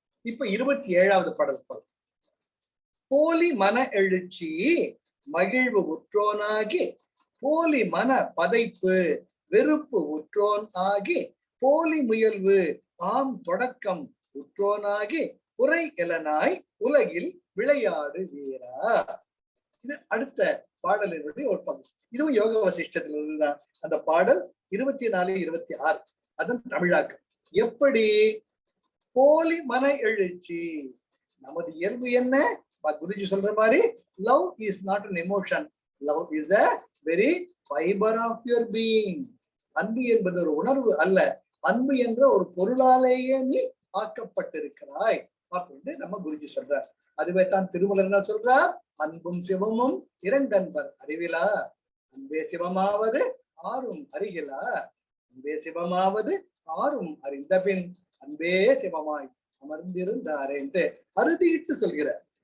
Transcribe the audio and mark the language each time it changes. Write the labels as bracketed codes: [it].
[ta] இப்ப 27வது பாடல். போலி மன எழுச்சி மகிழ்வு உற்றோனாகி போலி மன பதைப்பு வெறுப்பு உற்றோன் ஆகி போலி முயல்வு ஆம் தொடக்கம் உற்றோனாகி புரை எலனாய் உலகில் விளையாடு வீரா. இது அடுத்த பாடலினுடைய ஒரு பகுதி. இதுவும் யோக வசிஷ்டத்தில் இருந்துதான் அந்த பாடல் 24, 26. அதன் தமிழாக்கம். எப்படி போலி மன எழுச்சி, நமது இயல்பு என்ன? குருஜி சொல்ற மாதிரி, [en] Love is not an emotion, love is a very fiber of your being. [ta] அன்பு என்பது ஒரு உணர்வு அல்ல, அன்பு என்ற ஒரு பொருளாலேயே நீ ஆக்கப்பட்டிருக்கிறாய் அப்படின்னு நம்ம குருஜி சொல்றார். அதுவே தான் திருமலர் என்ன சொல்றார்? அன்பும் சிவமும் இரண்டன்பர் அறிவிலா, அன்பே சிவமாவது ஆறும் அறிகிலா, அன்பே சிவமாவது ஆறும் அறிந்த பின் அன்பே சிவமாய் அமர்ந்திருந்தாரே என்று அறுதியிட்டு சொல்கிறார்.